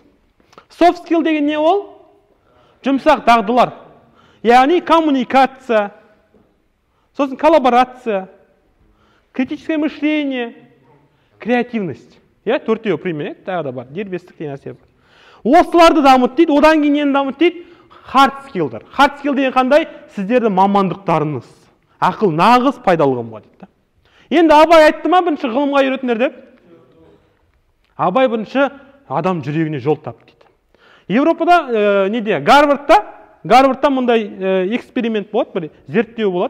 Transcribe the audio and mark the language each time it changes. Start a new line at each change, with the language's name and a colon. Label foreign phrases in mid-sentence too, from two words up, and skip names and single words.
English: Soft skill
Kazakh: деген не ол? Жұмсақ дағдылар. Яғни коммуникация, сосын коллаборация,
Russian: критическое мышление,
Kazakh: креативность. Төртеу пример, тағы да бар, дербестік деген нәрсе бар. Осыларды дамыт дейді, одан кейін нені дамыт дейді?
English: Hard skill'дар. Hard skill
Kazakh: деген қандай? Сіздердің мамандықтарыңыз. Ақыл нағыз пайдалы ғылымға дейді. Енді Абай айтты ма бірінші ғылымға үйретіңдер деп? Абай бірінші адам жүрегіне жол тап дейді. Европада неде? Гарвардта мұндай эксперимент болады, бір зерттеу болады.